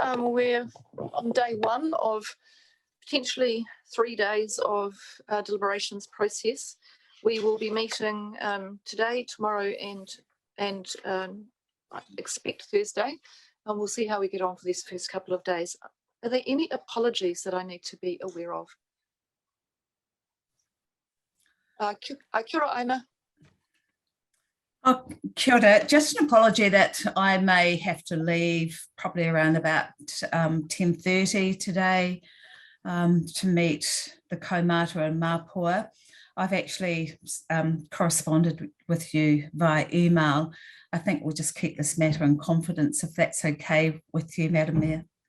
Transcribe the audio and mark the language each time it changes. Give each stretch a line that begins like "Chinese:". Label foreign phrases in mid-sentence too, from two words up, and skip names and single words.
English: We're on day one of potentially 3 days of deliberations process. We will be meeting today, tomorrow and I expect Thursday, and we'll see how we get on for these first couple of days. Are there any apologies that I need to be aware of?
Māori: Kia ora, Aina. Kia ora.
English: Just an apology that I may have to leave probably around about 10:30 today to meet the kaumata and Mapua. I've actually corresponded with you via email. I think we'll just keep this matter in confidence if that's okay with you, Madam Mayor.